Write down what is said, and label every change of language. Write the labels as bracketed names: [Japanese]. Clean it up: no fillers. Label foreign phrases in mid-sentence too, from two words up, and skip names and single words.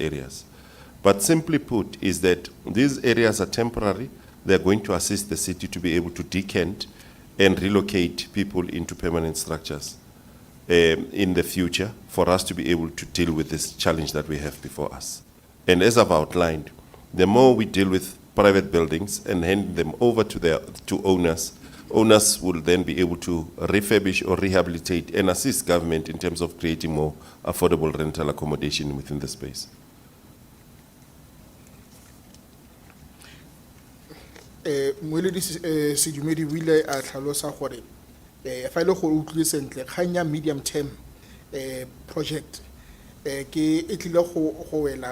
[English] But simply put is that these areas are temporary they're going to assist the city to be able to decant and relocate people into permanent structures in the future for us to be able to deal with this challenge that we have before us. And as I've outlined, the more we deal with private buildings and hand them over to owners, owners will then be able to refurbish or rehabilitate and assist government in terms of creating more affordable rental accommodation within the space. [Tswana] Moeledi Sedumedi o ile a tlhalosa gore fa ile go utlwe sentle kgang ya [English] medium term project [Tswana] ke e tlile go wela